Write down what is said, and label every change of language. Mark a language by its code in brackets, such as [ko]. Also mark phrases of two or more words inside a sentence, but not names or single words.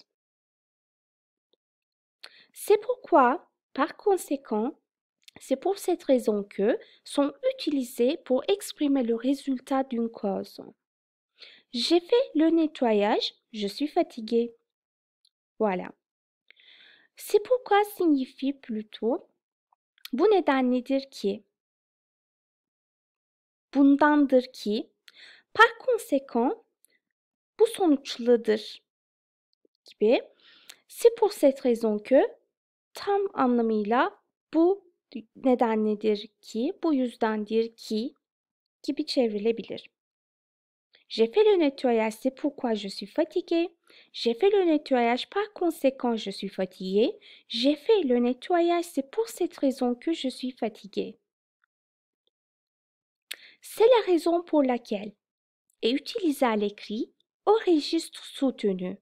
[fr] C'est pourquoi, par conséquent, C'est pour cette raison que sont utilisés pour exprimer le résultat d'une cause. J'ai fait le nettoyage, je suis fatiguée. Voilà. C'est pourquoi signifie plutôt [tr] bu nedenledir ki, bundandır ki, [fr] par conséquent, [tr] bu sonuçladır gibi. [fr] C'est pour cette raison que [tr] tam anlamıyla bu nedenledir ki, bu yüzdendir ki gibi çevrilebilir. [fr] J'ai fait le nettoyage, c'est pourquoi je suis fatiguée. J'ai fait le nettoyage, par conséquent, je suis fatiguée. J'ai fait le nettoyage, c'est pour cette raison que je suis fatiguée. C'est la raison pour laquelle est utilisé à l'écrit au registre soutenu.